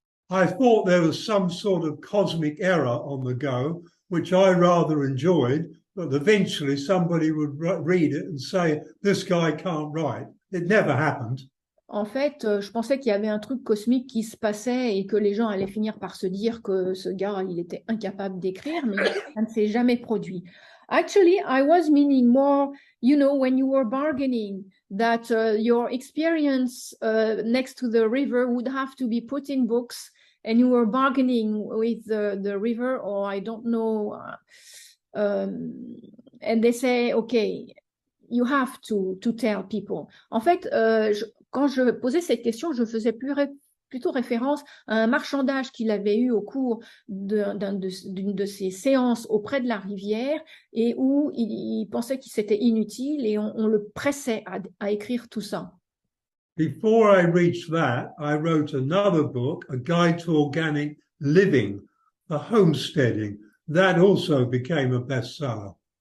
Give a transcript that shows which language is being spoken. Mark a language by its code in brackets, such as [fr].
[en] I thought there was some sort of cosmic error on the go, which I rather enjoyed, but eventually somebody would read it and say, this guy can't write. It never happened. [fr] En fait, je pensais qu'il y avait un truc cosmique qui se passait et que les gens allaient finir par se dire que ce gars, il était incapable d'écrire, mais ça ne s'est jamais produit. [en] Actually, I was meaning more, you know, when you were bargaining, that your experience next to the river would have to be put in books, and you were bargaining with the river, or I don't know, and they say, okay, you have to tell people. [fr] En fait, quand je posais cette question, je faisais plutôt référence à un marchandage qu'il avait eu au cours d'une de ses séances auprès de la rivière et où il pensait que c'était inutile et on le pressait à écrire tout ça. [en] Before I reached that, I wrote another book, A Guide to Organic Living, for homesteading. That also became a bestseller.